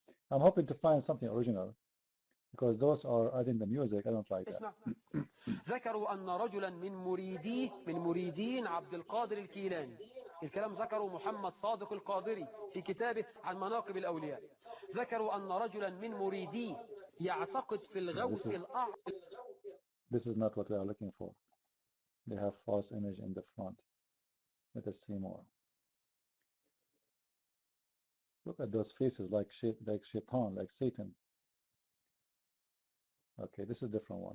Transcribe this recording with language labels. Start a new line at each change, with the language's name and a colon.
English: I'm hoping to find something original because those are adding the music. I don't like that.
Arabic: ذكروا أن رجلا من مريدين عبد القادر الكيلاني الكلام ذكره محمد صادق القادري في كتابه عن مناقب الأولياء ذكروا أن رجلا من مريدي يعتقد في الغوث الأعظم.
English: This is not what we are looking for. They have false image in the front. Let us see more. Look at those faces like shaitan, like Satan. Okay, this is a different one.